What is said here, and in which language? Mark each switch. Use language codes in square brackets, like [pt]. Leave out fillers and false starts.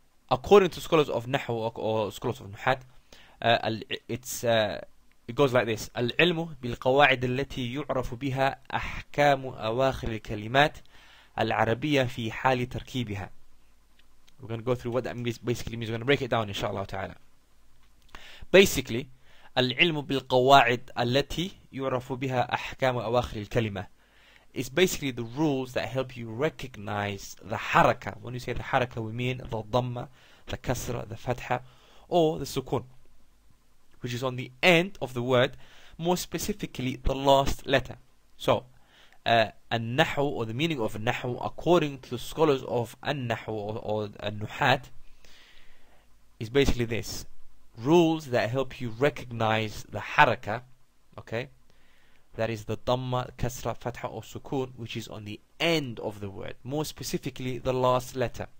[en] According to scholars of Nahw or scholars of Nuhat, it goes like this: [ar] العلم بالقواعد التي يعرف بها أحكام أواخر الكلمات العربية في حال تركيبها. [en] We're going to go through what that basically means. We're going to break it down, inshallah ta'ala. Basically, [ar] العلم بالقواعد التي يعرف بها أحكام أواخر الكلمة [en] is basically the rules that help you recognize the haraka. When you say the haraka, we mean the dhamma, the kasra, the fatha, or the sukun, which is on the end of the word, more specifically the last letter. So an-nahu, or the meaning of an-nahu, according to the scholars of an-nahu or an-nuhat, is basically this: rules that help you recognize the haraka, okay, that is the dhamma, kasra, fatha or sukun, which is on the end of the word, more specifically the last letter.